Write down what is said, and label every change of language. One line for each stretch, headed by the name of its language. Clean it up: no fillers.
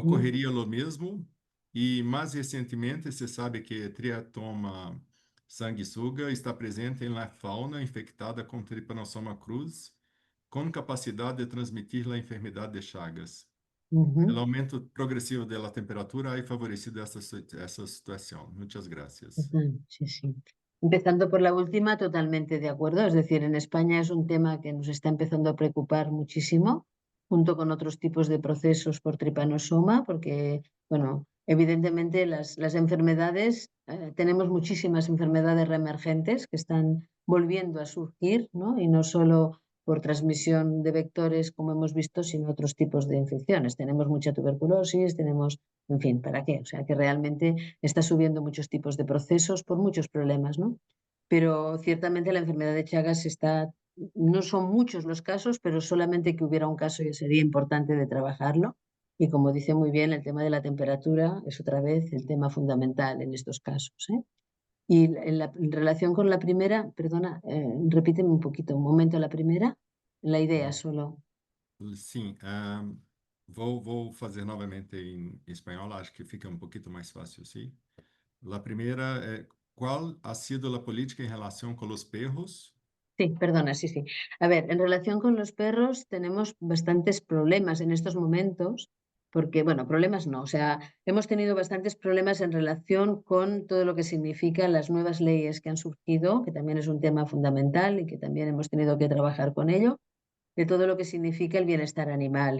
Portuguese: ocorreria o mesmo. E mais recentemente, se sabe que triatoma sanguessuga está presente na fauna infectada com Trypanosoma cruzi, com capacidade de transmitir a enfermidade de Chagas. O ujú. aumento progresivo da temperatura
Spanish: ha favorecido
Portuguese: essa situação. Muitas graças.
Spanish: Sí, sí. Empezando por la última, totalmente de acuerdo. Es decir, en España es un tema que nos está empezando a preocupar muchísimo, junto con otros tipos de procesos por tripanosoma, porque, bueno, evidentemente las enfermedades, tenemos muchísimas enfermedades reemergentes que están volviendo a surgir, ¿no? Y no solo por transmisión de vectores, como hemos visto, sino otros tipos de infecciones. Tenemos mucha tuberculosis, tenemos, en fin, ¿para qué? O sea, que realmente está subiendo muchos tipos de procesos por muchos problemas, ¿no? Pero ciertamente la enfermedad de Chagas está, no son muchos los casos, pero solamente que hubiera un caso ya sería importante de trabajarlo. Y como dice muy bien, el tema de la temperatura es otra vez el tema fundamental en estos casos, ¿eh? Y en relación con la primera, perdona, repíteme un poquito, un momento la primera, la idea solo.
Portuguese: Sim, vou fazer novamente em espanhol, acho que fica um pouquinho mais fácil, sim? A primeira é, qual
Spanish: ha sido
Portuguese: a política em relação com os perros?
Spanish: Sí, perdona, sí, sí. A ver, en relación con los perros tenemos bastantes problemas en estos momentos, porque, bueno, problemas no, o sea, hemos tenido bastantes problemas en relación con todo lo que significan las nuevas leyes que han surgido, que también es un tema fundamental y que también hemos tenido que trabajar con ello, de todo lo que significa el bienestar animal.